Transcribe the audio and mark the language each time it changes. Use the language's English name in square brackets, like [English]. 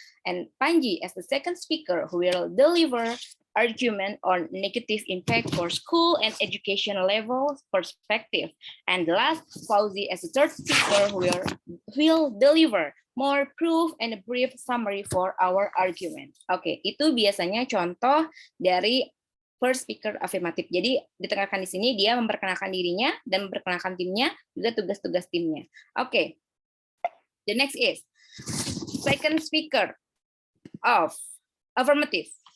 [English] And Panji as the second speaker, who will deliver argument on negative impact for school and education level perspective. And the last, Fauzi as the third speaker, who will deliver more proof and a brief summary for our argument. [Indonesian] Oke, itu biasanya contoh dari first speaker afirmatif. Jadi ditekankan di sini dia memperkenalkan dirinya dan memperkenalkan timnya, juga tugas-tugas timnya. Oke. [English] The next is second speaker of affirmative.